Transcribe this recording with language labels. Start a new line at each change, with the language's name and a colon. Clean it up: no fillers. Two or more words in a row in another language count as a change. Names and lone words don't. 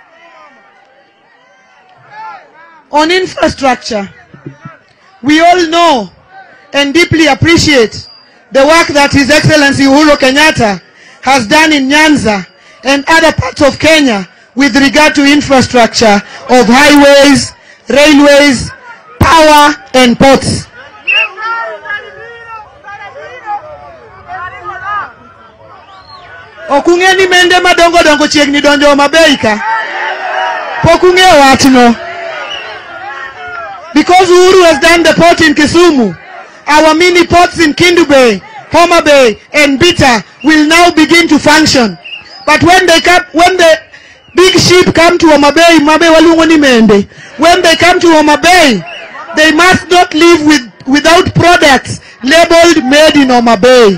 English: On infrastructure, we all know and deeply appreciate the work that His Excellency Uhuru Kenyatta has done in Nyanza and other parts of Kenya with regard to infrastructure of highways, railways, power and ports.
Luo (Kenya and Tanzania): Okungeni mende madongo dongo chiegni donjo Homa Bay ka. Pokunge wachno.
English: Because Uhuru has done the port in Kisumu, our mini ports in Kindu Bay, Homa Bay and Bita will now begin to function. But when the big ship come to Homa Bay, when they come to Homa Bay, they must not leave without products labeled made in Homa Bay.